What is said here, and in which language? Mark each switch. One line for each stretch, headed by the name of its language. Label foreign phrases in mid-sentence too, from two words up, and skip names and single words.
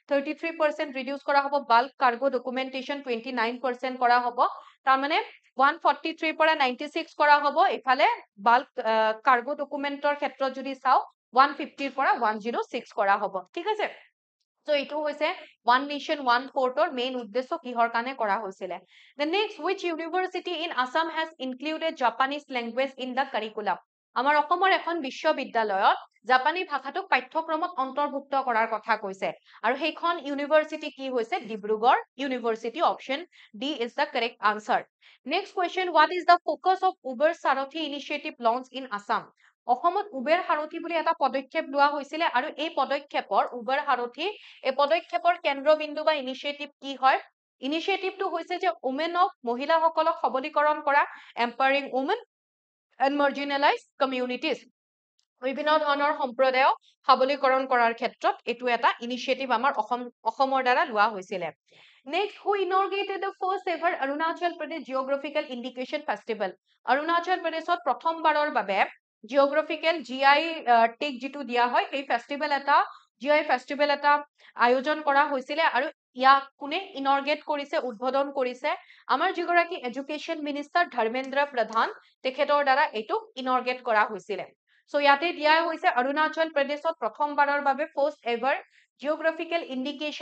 Assamese: 33% ৰিডিউচ কৰা হ'ব
English: bulk cargo documentation
Assamese: 29% কৰা হ'ব তাৰমানে 143 পৰা 96 কৰা হ'ব ইফালে
English: bulk cargo document
Assamese: ক্ষেত্ৰত যদি চাওঁ 150 পৰা 106 কৰা হ'ব ঠিক আছে So এইটো হৈছে
English: one nation one portৰ
Assamese: main উদ্দেশ্য কিহৰ কাৰণে কৰা হৈছিলে
English: The next which university in Assam has included Japanese language in the curriculum
Assamese: আমাৰ অসমৰ এখন বিশ্ববিদ্যালয়ত জাপানী ভাষাটোক পাঠ্যক্ৰমত অন্তৰ্ভুক্ত কৰাৰ কথা কৈছে আৰু সেইখন ইউনিভাৰ্চিটি কি হৈছে
English: ডিব্ৰুগড় ইউনিভাৰ্চিটি option D is the correct answer next question what is the focus of Uber Sarathi initiative launch in Assam
Assamese: অসমত উবেৰ সাৰথি বুলি এটা পদক্ষেপ লোৱা হৈছিলে আৰু এই পদক্ষেপৰ উবেৰ সাৰথি এই পদক্ষেপৰ কেন্দ্ৰবিন্দু বা ইনিচিয়েটিভ কি হয় ইনিচিয়েটিভটো হৈছে যে উমেনক মহিলাসকলক সবলীকৰণ কৰা
English: empowering women and marginalize communities
Assamese: বিভিন্ন ধৰণৰ সম্প্ৰদায়ক সবলীকৰণ কৰাৰ ক্ষেত্ৰত এইটো এটা ইনিচিয়েটিভ আমাৰ অসমৰ দ্বাৰা লোৱা হৈছিলে
English: Next, who inaugurated the first ever Arunachal Pradesh Geographical Indication Festival?
Assamese: Arunachal Pradeshত প্ৰথমবাৰৰ বাবে
English: geographical GI tag
Assamese: যিটো দিয়া হয় এই ফেষ্টিভেল এটা
English: GI festival
Assamese: এটা আয়োজন কৰা হৈছিলে আৰু ইয়াক কোনে ইনৰ্গেট কৰিছে উদ্বোধন কৰিছে আমাৰ যিগৰাকী এডুকেশ্যন মিনিষ্টাৰ ধৰ্মেন্দ্ৰ প্ৰধান তেখেতৰ দ্বাৰা এইটো ইনৰ্গেট কৰা হৈছিলে So ইয়াতে দিয়া হৈছে অৰুণাচল প্ৰদেশত প্ৰথমবাৰৰ বাবে
English: first ever geographical indication